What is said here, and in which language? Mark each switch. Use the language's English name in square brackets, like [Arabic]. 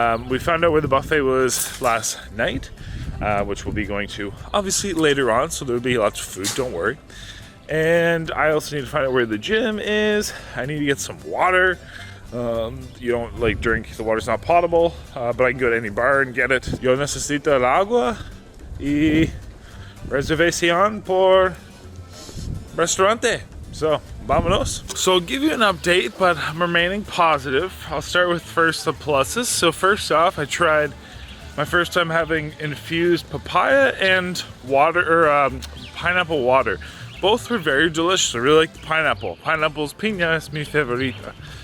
[English] We found out where the buffet was last night, which we'll be going to obviously later on, so there'll be lots of food, don't worry. And I also need to find out where the gym is. I need to get some water. You don't like drink, the water's not potable, but I can go to any bar and get it. [Spanish] Yo necesito el agua y reservación por restaurante. So, vámonos. [English] So I'll give you an update, but I'm remaining positive. I'll start with first the pluses. So first off, I tried my first time having infused papaya and water, or pineapple water. Both were very delicious. I really like the pineapple. Pineapple's [Spanish] piña es mi favorita.